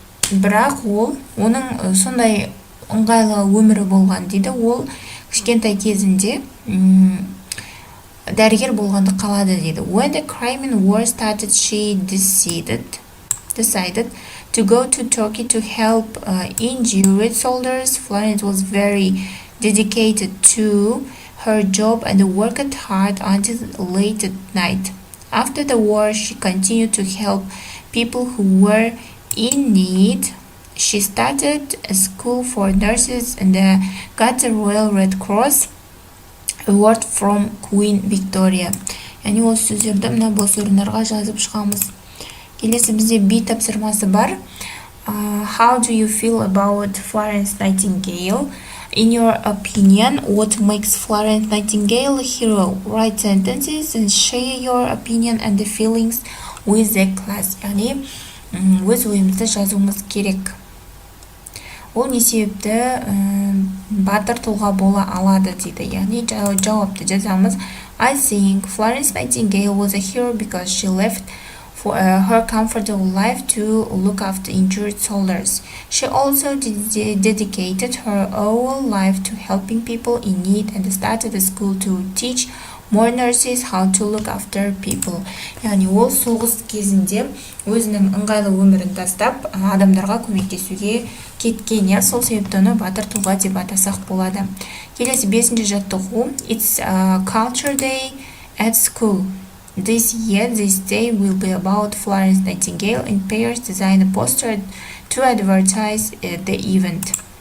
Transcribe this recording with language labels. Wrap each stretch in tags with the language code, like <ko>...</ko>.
<kk>Бірақ оның сондай ыңғайлы өмірі болған дейді. Ол кішкентай кезінде дәрігер болғанды қалады дейді.</kk> <en>When the Crimean War started, she decided decided to go to Turkey to help injured soldiers. Florence was very dedicated to her job and worked hard until late at night. After the war, she continued to help people who were in need. She started a school for nurses and got the Royal Red Cross award from Queen Victoria.</en> <kk>Яғни осы сөздерді мына бос орындарға жазып шығамыз. Келесі бізде B тапсырмасы бар.</kk> <en>How do you feel about Florence Nightingale? In your opinion, what makes Florence Nightingale a hero? Write sentences and share your opinion and the feelings with the class.</en> <kk>Яғни өз ойымызды жазуымыз керек. Ол не себепті батыр тұлға бола алады дейді. Яғни жауапты жазамыз.</kk> <en>I think Florence Nightingale was a hero because she left for her comfortable life to look after injured soldiers. She also dedicated her whole life to helping people in need and started a school to teach more nurses how to look after people.</en> <kk>Яғни ол соғыс кезінде өзінің ыңғайлы өмірін тастап адамдарға көмектесуге кеткен. Сол себепті оны батыр тұлға деп атасақ болады. Келесі 5-ші жаттығу.</kk> <en>It's a culture day at school. This year, this day will be about Florence Nightingale, and pairs design a poster to advertise the event.</en>